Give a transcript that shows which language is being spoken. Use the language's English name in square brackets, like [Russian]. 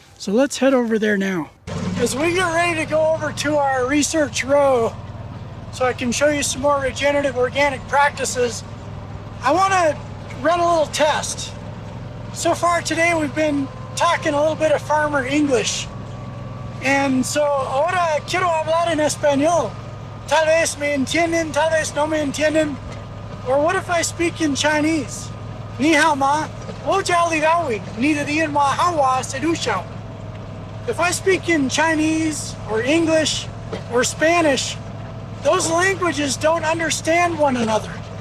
[English] So let's head over there now. As we get ready to go over to our research row so I can show you some more regenerative organic practices, I want to run a little test. So far today we've been talking a little bit of farmer English. And so [Spanish] ahora quiero hablar en español. Tal vez me entienden, tal vez no me entienden. [English] Or what if I speak in Chinese? [Chinese] Ni hao ma, wo jiao li dao wei, ni de dian ma hao wa se du xiao. [English] If I speak in Chinese or English or Spanish, those languages don't understand one another.